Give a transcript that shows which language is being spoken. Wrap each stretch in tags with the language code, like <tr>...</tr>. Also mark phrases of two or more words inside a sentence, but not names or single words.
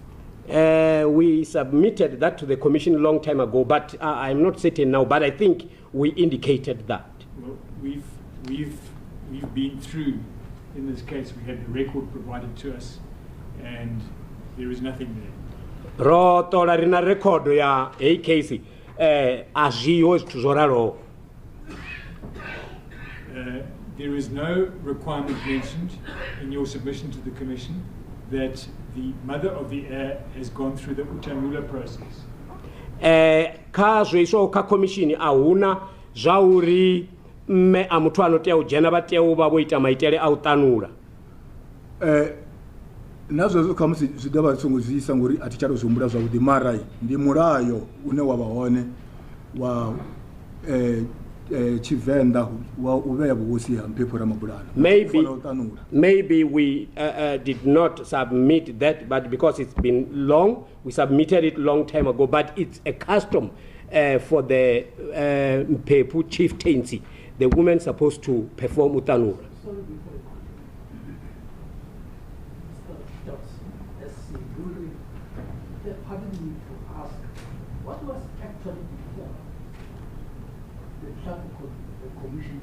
<en>We submitted that to the commission long time ago, but I'm not certain now, but I think we indicated that. Well, we've been through, in this case, we had the record provided to us, and there is nothing there.</en> <ve>Rotola rina record ya case azhiyo zwithu zwo ralo.</ve> <en>There is no requirement mentioned in your submission to the Commission that the mother of the heir has gone through the utanula process.</en> <ve>Kha zwisho kha commission ahuna zwauri mme a muthu anotea u dzhena vha tea u vha vho ita maitele a u tanula. Nazwo kha musi zwi dovha songo zwisa ngori ati tshato zwombula zwavhuḓi mara ndi mulayo une wa vha hone wa Tshivenḓa wa u vhea vhuhosi ha Mphephu Ramabulana.</ve> <en>Maybe we did not submit that, but because it's been long, we submitted it long time ago. But it's a custom for the Mphephu chieftaincy. The woman supposed to perform utanura. Pardon me to ask, what was actually before the Commission?</en>